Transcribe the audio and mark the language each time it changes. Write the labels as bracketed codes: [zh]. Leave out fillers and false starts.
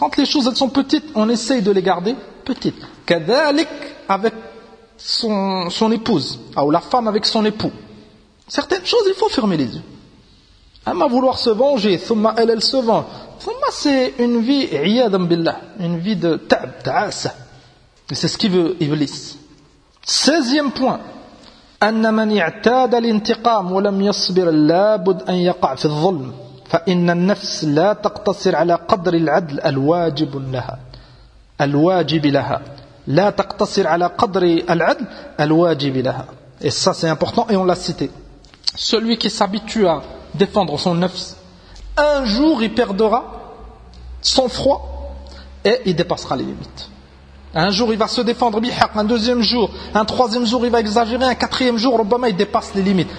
[fr] Quand les choses elles sont petites, on essaye de les garder petites. Kadhalik avec son épouse, ou la femme avec son époux. Certaines choses, il faut fermer les yeux. Amma vouloir se venger, thumma elle se venge. Thumma c'est une vie, iyadam billah, une vie de ta'b, ta'asa. C'est ce qu'il veut, Iblis. 16e point. [ar] أن من اعتاد الانتقام ولم يصبر لابد أن يقع في الظلم فإن النفس لا تقتصر على قدر العدل الواجب لها الواجب لها لا تقتصر على قدر العدل الواجب لها. [fr] Et ça c'est important et on l'a cité. Celui qui s'habitue à défendre son nefs, un jour il perdra son froid et il dépassera les limites. Un jour il va se défendre bihaq, un deuxième jour, un troisième jour il va exagérer, un quatrième jour Obama il dépasse les limites.